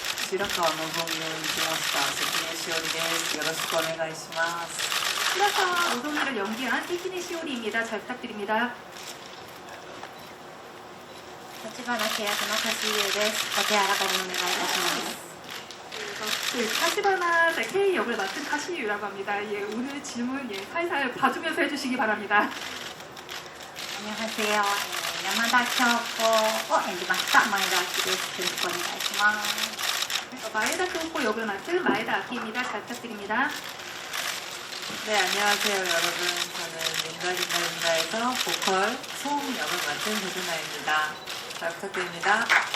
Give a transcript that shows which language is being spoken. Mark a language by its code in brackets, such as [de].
[ja] 白川のぞみを演じました関根しおりです。よろしくお願いします。 [ko] 실화사 노동이를 연기한 세키네 시오리입니다. 잘 부탁드립니다. [ja] 立花契約の橋優です。お手柔らかにお願いいたします。 [ko] 타시바나 K 역을 맡은 타시유라고 합니다. 예, 오늘 질문 살살 봐주면서 해주시기 바랍니다. 안녕하세요. [ja] 山田京子を演じました前田明です。よろしくお願いします。 [ko] 마에다 교코 역을 맡은 마에다 아키입니다. 잘 부탁드립니다. 네, 안녕하세요 여러분. 저는 린다에서 보컬 송 역을 맡은 조준아입니다. 잘 부탁드립니다.